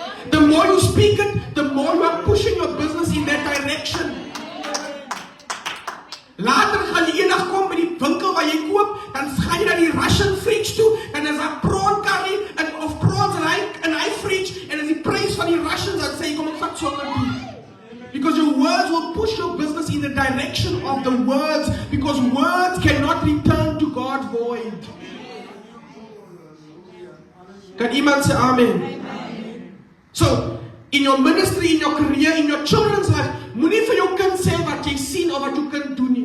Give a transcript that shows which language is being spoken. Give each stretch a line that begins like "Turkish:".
English: The more you speak it, the more you are pushing your business in that direction.
Afrikaans: Later gaan jy eendag kom by die winkel waar jy koop, dan gaan jy na die Russian fridge toe, en is daar prawn curry, of prawns in hy fridge, en is die prijs van die Russians, dan sê jy, kom ek vat sonder die.
English: Because your words will push your business in the direction of the words, because words cannot return to God void.
Afrikaans: Kan iemand sê amen?
English: So, in your ministry, in your career, in your children's life,
Afrikaans: moenie vir jou kind sê wat jy sien of wat jou kind doen nie.